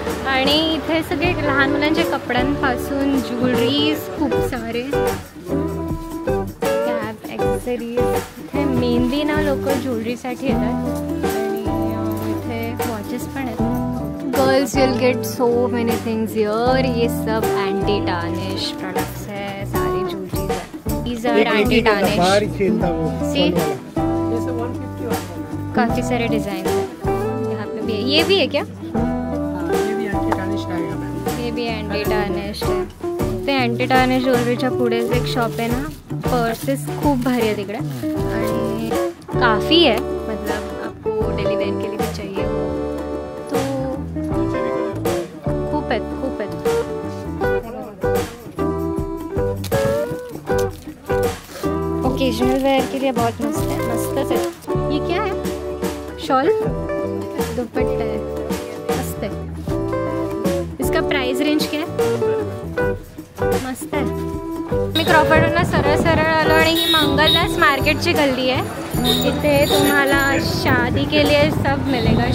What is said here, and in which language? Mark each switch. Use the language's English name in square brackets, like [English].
[Marathi] आणि इथे सगळे लहान मुलांच्या कपड्यांपासून ज्वेलरीज खूप सारे. ॲक्सेसरीज. इथे मेनली ना लोक ज्वेलरीसाठी येतात आणि इथे वॉचेस पण आहेत. [English] Girls will get so many things here. [Hindi] ये सब एंटी टार्निश प्रोडक्ट्स है, सारी ज्वेलरीज है. [English] These are anti tarnish. [Hindi] बाहर ही खेलता वो सी ये सब 150 वाला काफ़ी सारे डिज़ाइन है. यहाँ पे भी है. ये भी है क्या? ये भी एंटी टार्निश आएगा मैम. ये भी एंटी टार्निश है. [Marathi] ते एंटी टार्निश ज्वेलरीच्या पुढेच एक शॉप आहे ना. पर्सेस खूप भारी आहे तिकडे आणि [Hindi] काफ़ी है. मतलब आपको डेली वेयर के लिए भी चाहिए हो तो [Marathi] खूप आहेत खूप आहेत. [Hindi] ओकेजनल वेयर के लिए बहुत मस्त है. मस्तच है. ये क्या है? शॉल दुपट्टा है. मस्त है. इसका प्राइस रेंज क्या है? [Marathi] मस्त आहे. मी क्रॉफर्डवरनं सरळ सरळ आलो आणि ही मंगलदास मार्केटची गल्ली आहे. इथे तुम्हाला [Hindi] शादी के लिए सब मिलेगा.